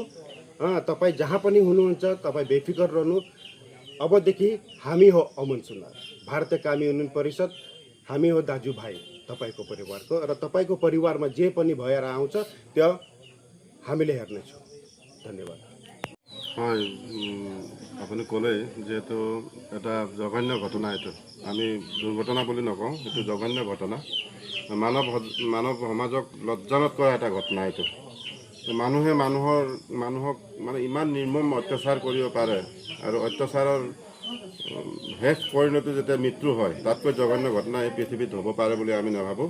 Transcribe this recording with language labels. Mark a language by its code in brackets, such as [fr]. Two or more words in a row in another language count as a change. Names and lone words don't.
[ne] तपाईँ जहाँ पनि हुनुहुन्छ तपाईँ बेफिकर रहनु। अबदेखि हामी हो अमन सुनार, भारतीय कामी उन्नयन परिषद हामी हो दाजुभाइ तपाईँको परिवारको, र तपाईँको परिवारमा जे पनि भएर आउँछ त्यो हामीले हेर्नेछौँ। धन्यवाद। [as] হয়, আপুনি ক'লে যিহেতু এটা জঘন্য ঘটনা, এইটো আমি দুৰ্ঘটনা বুলি নকওঁ, এইটো জঘন্য ঘটনা, মানৱ সমাজক লজ্জানত কৰা এটা ঘটনা। এইটো মানুহে মানুহক মানে ইমান নিৰ্মম অত্যাচাৰ কৰিব পাৰে আৰু অত্যাচাৰৰ শেষ পৰিণতি যেতিয়া মৃত্যু হয় তাতকৈ জঘন্য ঘটনা এই পৃথিৱীত হ'ব পাৰে বুলি আমি নাভাবোঁ।